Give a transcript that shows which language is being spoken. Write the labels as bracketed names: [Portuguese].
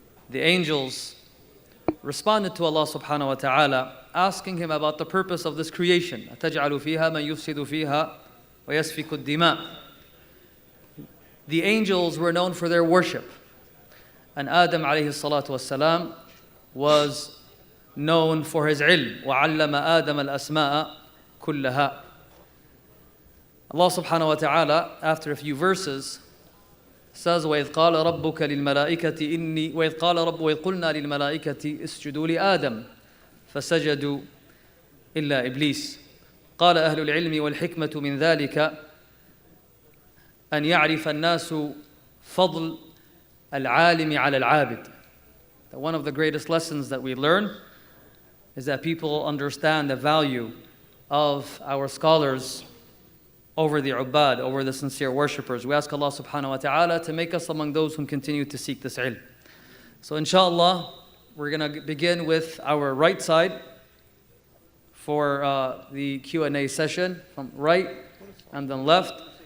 [English] The angels responded to Allah subhanahu wa ta'ala, asking Him about the purpose of this creation. [Arabic] أَتَجْعَلُ فِيهَا مَنْ يُفْسِدُ فِيهَا وَيَسْفِكُ الدِّمَاءِ. [English] The angels were known for their worship. And Adam alayhi salatu wassalam was known for his ilm. [Arabic] وَعَلَّمَ آدَمَ الْأَسْمَاءَ كُلَّهَا. [English] Allah subhanahu wa ta'ala, after a few verses, says, [Arabic] وَإِذْ قَالَ رَبُّكَ لِلْمَلَائِكَةِ إِنِّي وَإِذْ قُلْنَا لِلْمَلَائِكَةِ اسْجُدُوا لِآدَمَ فَسَجَدُوا إِلَّا إِبْلِيسَ قال أهل العلم والحكمة من ذلك أن يعرف الناس فضل العالم على العابد. [English] One of the greatest lessons that we learn is that people understand the value of our scholars over the ubbad, over the sincere worshippers. We ask Allah subhanahu wa ta'ala to make us among those who continue to seek this ilm. So inshallah, we're going to begin with our right side for the Q&A session, from right and then left.